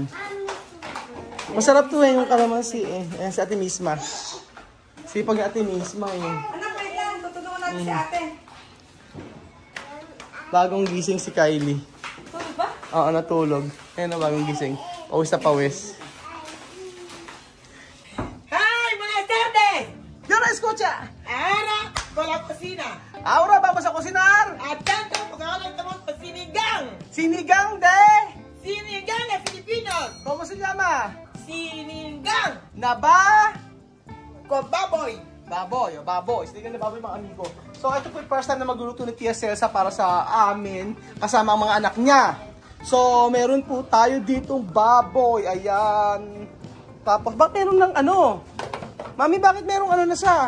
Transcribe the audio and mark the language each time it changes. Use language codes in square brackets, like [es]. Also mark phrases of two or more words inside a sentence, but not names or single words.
[tl] Masarap to yung kalamansi eh. Ayan si Ate Misma. Sipag ni Ate Misma eh. Anak, wait lang. Tutulungan natin si ate. Bagong gising si Kylie. Tulog ba? Oo, natulog. Ayan na bagong gising. Pawis na pawis. [es] Hi, buenas tardes. [tl] Yun na, [es] escucha! Ahora, con la cocina. Ahora, vamos a cocinar! [tl] At tanto, pagkakalang sa sinigang. Sinigang de... Sinigang na Filipinos. [es] ¿Cómo se llama? [tl] Sinigang. Naba... [es] Con baboy. [tl] Baboy, o baboy. Sinigang na baboy mga amigo. So, ito po yung [en] first time [tl] na magluluto ni Tia Celsa para sa amin, kasama ang mga anak niya. So, meron po tayo ditong baboy. Ayan. Tapos, bakit meron ng ano? Mami, bakit merong ano na siya?